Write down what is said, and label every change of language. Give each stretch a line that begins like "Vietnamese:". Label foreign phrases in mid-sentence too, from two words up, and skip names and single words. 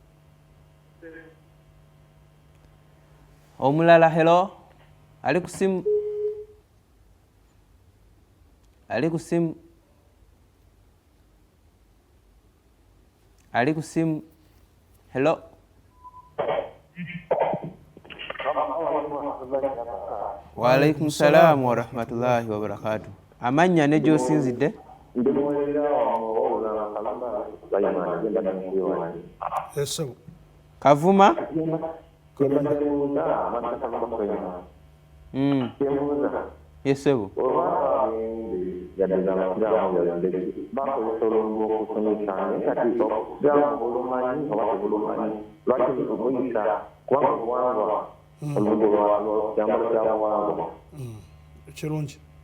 Ganda: Omulala hello? Ali ku simu? Ali ku simu? Ali ku simu? Hello?
Arabic: وعليكم السلام ورحمة الله وبركاته.
Ganda: Amannya ne gy'osinzidde? Ssebo. Kavuma? Yes, Ssebo. Kirungi.